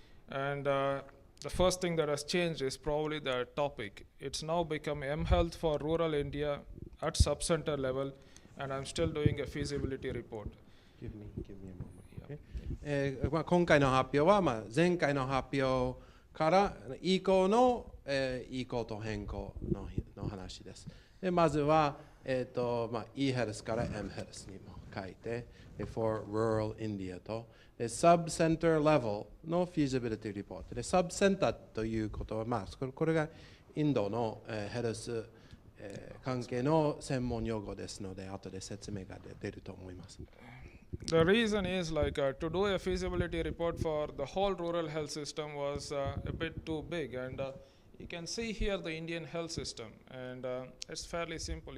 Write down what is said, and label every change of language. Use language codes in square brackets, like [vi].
[en] And the first thing that has changed is probably the topic. It's now become m-health for rural India at sub-center level, and I'm still doing a feasibility report. Give me a moment. Okay. [ja] 今回の発表は、前回の発表から移行の、移行と変更の話です。でまずは、E ヘルスから M ヘルスにも書いて、 [en] for rural India [ja] と、sub-center level の feasibility report で、sub-center ということは、これがインドの、ヘルス、関係の専門用語ですので、後で説明が出ると思います。 [en] The reason is to do a feasibility report for the whole rural health system was a bit too big, and you can see here the Indian health system, and it's fairly simple.